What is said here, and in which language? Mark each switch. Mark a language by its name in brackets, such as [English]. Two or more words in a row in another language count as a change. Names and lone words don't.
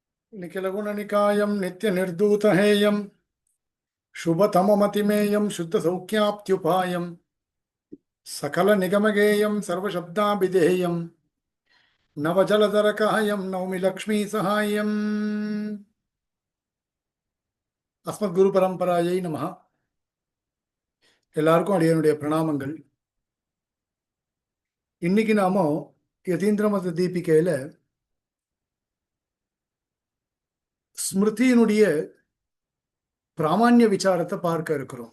[Sanskrit] निखिलगुणनिकायं नित्यनिर्धूतहेयं शुभतममतिमेयं शुद्धसौख्याप्त्युपायं सकलनिगमगेयं सर्वशब्दाभिधेयं नवजलधरकायं नौमि लक्ष्मीसहायम् अस्मद्गुरुपरम्परायै நமஹ. [Tamil] எல்லாருக்கும் அடியனுடைய பிரணாமங்கள். இன்னைக்கு நாம யதீந்திரமத தீபிகையில ஸ்மிருதியினுடைய பிராமான்ய விசாரத்தை பார்க்க இருக்கிறோம்.